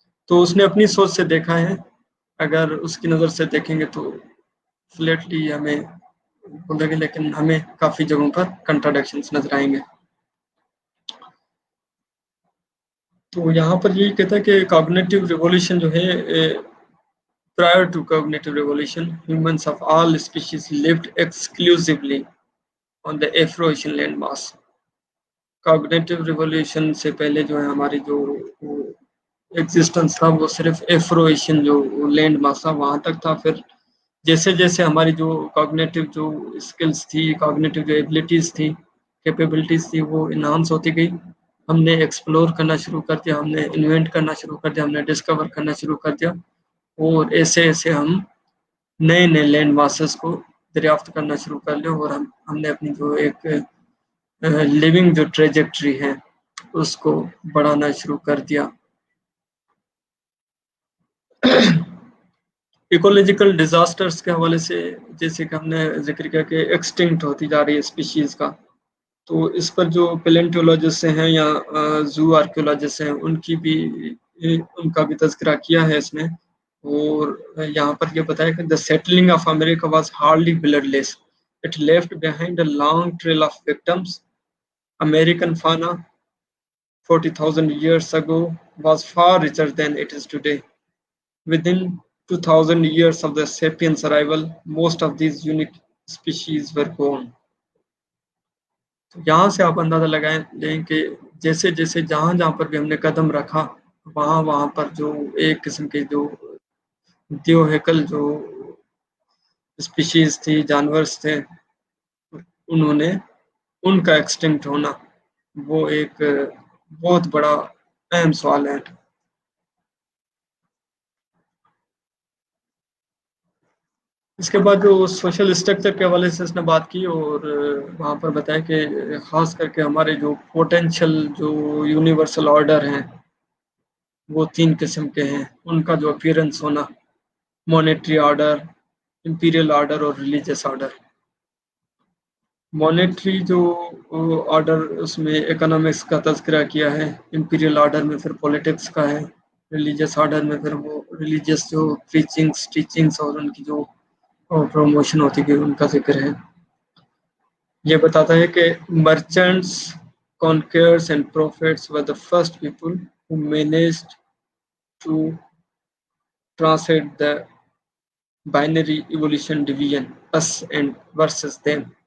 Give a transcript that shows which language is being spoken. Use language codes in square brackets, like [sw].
[ur] تو اس نے اپنی سوچ سے دیکھا ہے، اگر اس کی نظر سے دیکھیں گے تو فلیٹلی ہمیں بولے گے، لیکن ہمیں کافی جگہوں پر کنٹراڈکشنز نظر آئیں گے. تو یہاں پر یہی کہتا ہے کہ کاگنیٹو ریولیوشن جو ہے، [en] prior to cognitive revolution, humans of all species lived exclusively on the Afro-Asian landmass. [ur] Cognitive revolution سے پہلے جو ہے ہماری جو ایگزسٹنس تھا وہ صرف ایفرو ایشین جو لینڈ ماس تھا وہاں تک تھا. پھر جیسے جیسے ہماری جو کاگنیٹو جو اسکلز تھی، کاگنیٹو جو ایبلٹیز تھی، کیپیبلٹیز تھی، وہ انہانس ہوتی گئی. ہم نے ایکسپلور کرنا شروع کر دیا، ہم نے انوینٹ کرنا شروع کر دیا، ہم نے ڈسکور کرنا شروع کر دیا، اور ایسے ایسے ہم نئے نئے لینڈ ماسز کو دریافت کرنا شروع کر لیا، اور ہم نے اپنی جو ایک لیونگ جو ٹریجیکٹری ہے اس کو بڑھانا شروع کر دیا. ایکولوجیکل ڈیزاسٹرز کے حوالے سے جیسے کہ ہم نے ذکر کیا کہ ایکسٹنکٹ ہوتی جا رہی ہے اسپیشیز کا، تو اس پر جو پیلنٹولوجسٹ ہیں یا زو آرکیولوجسٹ ہیں ان کا بھی تذکرہ کیا ہے اس نے. اور یہاں پر یہ بتایا کہ [en] the settling of America was hardly bloodless. It left behind a long trail of victims. American fauna 40,000 years ago was far richer than it is today. Within 2,000 years of the sapiens' arrival, most of these unique species were gone. [ur] یہاں سے آپ اندازہ لگائیں لیں کہ جیسے جیسے جہاں پر بھی ہم نے قدم رکھا وہاں پر جو ایک قسم کے جو دیوہیکل جو اسپیشیز تھی، جانورز تھے، انہوں نے ان کا ایکسٹنکٹ ہونا وہ ایک بہت بڑا اہم سوال ہے. اس کے بعد جو سوشل اسٹرکچر کے حوالے سے اس نے بات کی، اور وہاں پر بتایا کہ خاص کر کے ہمارے جو پوٹینشل جو یونیورسل آرڈر ہیں وہ 3 قسم کے ہیں. ان کا جو اپیرنس ہونا، مونیٹری آرڈر، امپیریل آرڈر اور ریلیجیس آرڈر. مونیٹری جو آرڈر اس میں اکنامکس کا تذکرہ کیا ہے، امپیریل آرڈر میں پھر پولیٹکس کا ہے، ریلیجیس آرڈر میں پھر وہ ریلیجیس جو پریچنگس ٹیچنگس اور ان کی جو اور پروموشن ہوتی گئی ان کا ذکر ہے. یہ بتاتا ہے کہ [en] Merchants conquerors and prophets were the first people who managed to translate the binary evolution division us and versus them.